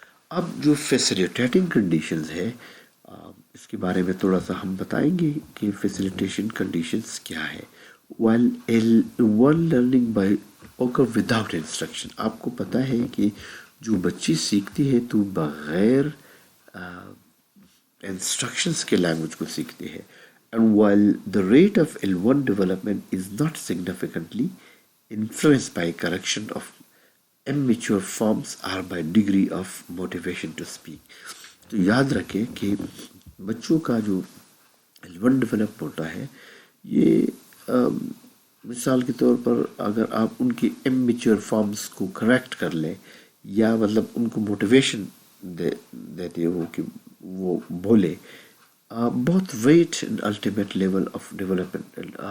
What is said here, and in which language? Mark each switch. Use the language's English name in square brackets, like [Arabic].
[Hindi] अब जो facilitating conditions है इसके बारे में थोड़ा सा हम बताएंगे कि फैसिलिटेशन कंडीशंस क्या है. [English] While L1 learning by occur without instruction, [Hindi] आपको पता है कि जो बच्ची सीखती है तो बग़ैर इंस्ट्रक्शंस के लैंग्वेज को सीखते हैं. [English] And while the rate of L1 development is not significantly influenced by correction of immature forms or by degree of motivation to speak. [Hindi] तो याद रखें कि बच्चों का जो L1 डेवलप होता है ये मिसाल के तौर पर अगर आप उनकी इमेच्योर फॉर्म्स को करेक्ट कर लें या मतलब उनको मोटिवेशन देते हो कि वो बोले, बहुत [English] wait and ultimate level of development,